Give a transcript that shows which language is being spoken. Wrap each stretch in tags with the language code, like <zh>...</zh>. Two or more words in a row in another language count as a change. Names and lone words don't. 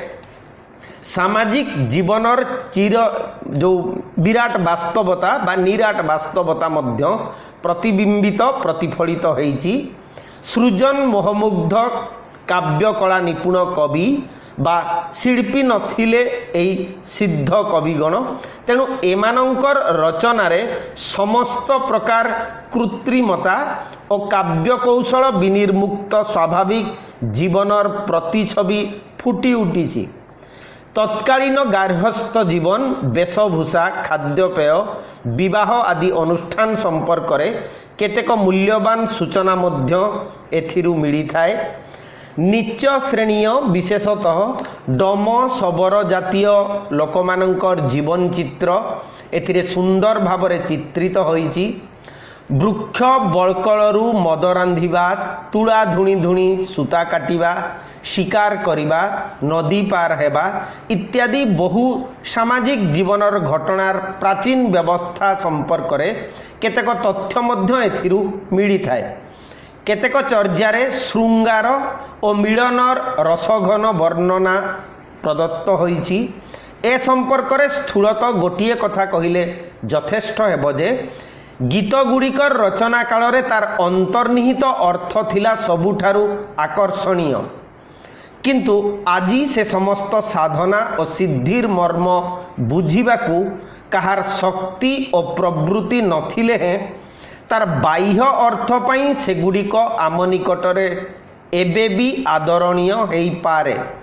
<or>ସାମାଜିକ ଜୀବନର ଚିର ଜୋ ବିରାଟ ବାସ୍ତବତା ବା ନିରାଟ ବାସ୍ତବତା ମଧ୍ୟ ପ୍ରତିବିମ୍ବିତ ପ୍ରତିଫଳିତ ହୋଇଛି ସୃଜନ ମୋହମୁଗ୍ଧ କାବ୍ୟ କଳା ନିପୁଣ କବି ବା ଶିଳ୍ପୀ ନଥିଲେ ଏଇ ସିଦ୍ଧ କବିଗଣ ତେଣୁ ଏମାନଙ୍କର ରଚନାରେ ସମସ୍ତ ପ୍ରକାର କୃତ୍ରିମତା ଓ କାବ୍ୟ କୌଶଳ ବିନିର୍ମୁକ୍ତ ସ୍ୱାଭାବିକ ଜୀବନର ପ୍ରତିଛବି ଫୁଟି ଉଠିଛି ତତ୍କାଳୀନ ଗାର୍ହସ୍ଥ୍ୟ ଜୀବନ ବେଶଭୂଷା ଖାଦ୍ୟପେୟ ବିବାହ ଆଦି ଅନୁଷ୍ଠାନ ସମ୍ପର୍କ ରେ କେତେକ ମୂଲ୍ୟବାନ ସୂଚନା ମଧ୍ୟ ଏଥିରୁ ମିଳି ଥାଏ ନୀଚ ଶ୍ରେଣୀୟ ବିଶେଷତଃ ଡମ ଶବର ଜାତୀୟ ଲୋକମାନଙ୍କର ଜୀବନ ଚିତ୍ର ଏଥିରେ ସୁନ୍ଦର ଭାବରେ ଚିତ୍ରିତ ହୋଇଛି ବୃକ୍ଷ ବଳ୍କଳରୁ ମଦ ରାନ୍ଧିବା ତୁଳା ଧୁଣି ଧୁଣି ସୂତା କାଟିବା ଶିକାର କରିବା ନଦୀ ପାର ହେବା ଇତ୍ୟାଦି ବହୁ ସାମାଜିକ ଜୀବନର ଘଟଣାର ପ୍ରାଚୀନ ବ୍ୟବସ୍ଥା ସମ୍ପର୍କ ରେ କେତେକ ତଥ୍ୟ ମଧ୍ୟ ଏଥିରୁ ମିଳି ଥାଏ କେତେକ ଚର୍ଯ୍ୟାରେ ଶୃଙ୍ଗାର ଓ ମିଳନର ରସଘନ ବର୍ଣ୍ଣନା ପ୍ରଦତ୍ତ ହୋଇଛି ଏ ସମ୍ପର୍କ ରେ ସ୍ଥୂଳତଃ ଗୋଟିଏ କଥା କହିଲେ ଯଥେଷ୍ଟ ହେବ ଯେ ଗୀତ ଗୁଡ଼ିକର ରଚନା କାଳ ରେ ତାର ଅନ୍ତର୍ନିହିତ ଅର୍ଥ ଥିଲା ସବୁଠାରୁ ଆକର୍ଷଣୀୟ କିନ୍ତୁ ଆଜି ସେ ସମସ୍ତ ସାଧନା ଓ ସିଦ୍ଧିର ମର୍ମ ବୁଝିବାକୁ କାହାର ଶକ୍ତି ଓ ପ୍ରବୃତ୍ତି ନଥିଲେ ହେଁ ତାର ବାହ୍ୟ ଅର୍ଥ ପାଇଁ ସେଗୁଡ଼ିକ ଆମ ନିକଟରେ ଏବେ ବି ଆଦରଣୀୟ ହୋଇ ପାରେ</or>